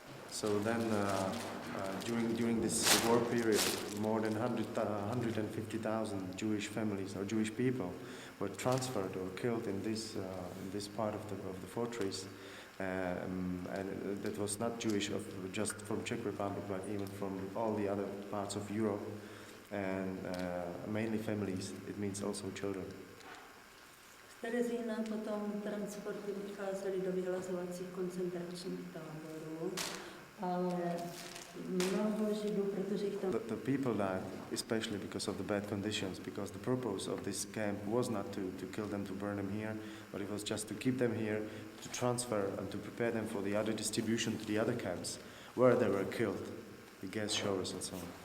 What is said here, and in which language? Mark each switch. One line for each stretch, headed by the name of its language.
English: So then, during this war period, more than 150,000 Jewish families or Jewish people were transferred or killed in this part of the fortress, and that was not Jewish just from Czech Republic, but even from all the other parts of Europe, and mainly families. It means also children.
Czech: Terezína potom transporty odcházely do vyhlazovacích koncentračních táborů, ale mnoho Židů, protože jich tam...
English: The people died, especially because of the bad conditions, because the purpose of this camp was not to kill them, to burn them here, but it was just to keep them here, to transfer and to prepare them for the other distribution to the other camps, where they were killed, the gas showers and so on.